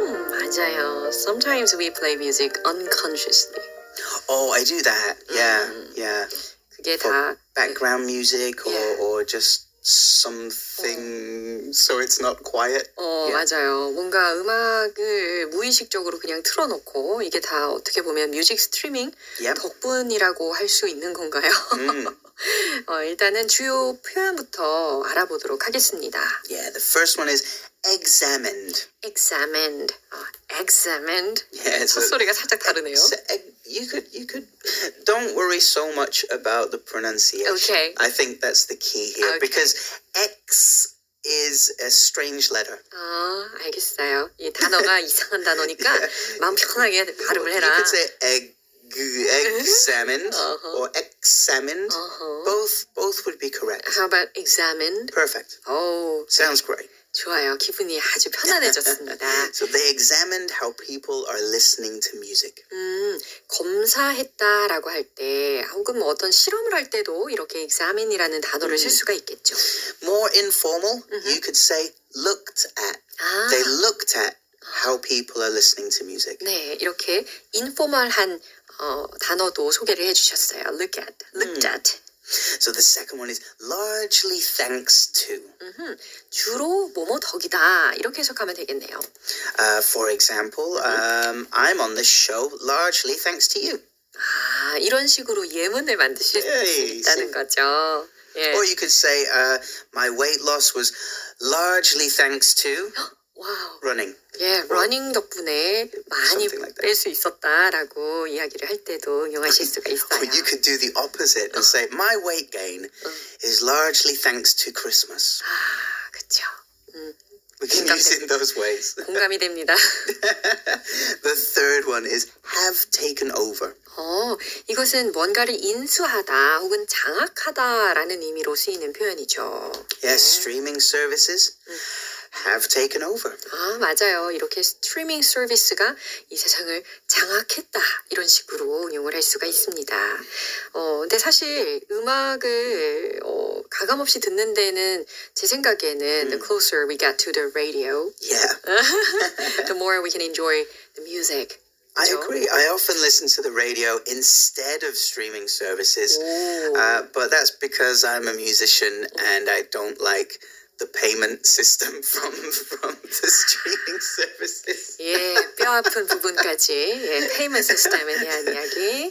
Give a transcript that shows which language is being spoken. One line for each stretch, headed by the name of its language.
Korean: 맞아요.
English: Sometimes we play music unconsciously. Oh, I do that. Yeah.
Korean: 그게
English: For
Korean: 다
English: background music or just something so it's not quiet.
Korean: 맞아요. 뭔가 음악을 무의식적으로 그냥 틀어놓고 이게 다 어떻게 보면 뮤직 스트리밍 덕분이라고 할 수 있는 건가요? 일단은 주요 표현부터 알아보도록 하겠습니다.
English: Yeah, the first one is examined. Examined. Examined. Yeah,
Korean: 첫 소리가 살짝 다르네요.
English: You could don't worry so much about the pronunciation. Okay. I think that's the key here because X is a strange letter.
Korean: 알겠어요. 이 단어가 이상한 단어니까 마음 편하게 발음을 해라.
English: You could say examined or examined. Both would be correct. How about examined? Perfect. Sounds great.
Korean: 좋아요. 기분이 아주 편안해졌습니다.
English: So they examined how people are listening to music.
Korean: 검사했다라고 할 때 혹은 뭐 어떤 실험을 할 때도 이렇게 examine이라는 단어를 쓸 수가 있겠죠.
English: More informal, you could say looked at. They looked at how people are listening to music.
Korean: 네, 이렇게 인포멀한 단어도 소개를 해주셨어요.
English: Looked at. So the second one is largely thanks to.
Korean: 주로 뭐뭐 덕이다 이렇게 해석하면 되겠네요.
English: For example, I'm on this show largely thanks to you.
Korean: 이런 식으로 예문을 만드실 수 있다는 거죠. 예.
English: Or you could say my weight loss was largely thanks to running.
Korean: 예, 러닝 덕분에 많이 뺄 수 있었다라고 이야기를 할 때도 이용하실 수가 있어요.
English: Or you could do the opposite and say my weight gain is largely thanks to Christmas.
Korean: 그렇죠.
English: We can use it in those ways.
Korean: 공감이 됩니다.
English: The third one is have taken over.
Korean: 이것은 뭔가를 인수하다 혹은 장악하다라는 의미로 쓰이는 표현이죠.
English: Yes, streaming services have taken over.
Korean: 맞아요. 이렇게 스트리밍 서비스가 이 세상을 장악했다 이런 식으로 응용을 할 수가 있습니다. 근데 사실 음악을 가감없이 듣는 데는 제 생각에는
English: the closer we get to the radio, the more we can enjoy the music. I agree. I often listen to the radio instead of streaming services, but that's because I'm a musician and I don't like the payment system from the streaming services.
Korean: 예, 뼈 아픈 부분까지 예, payment system에 대한 이야기.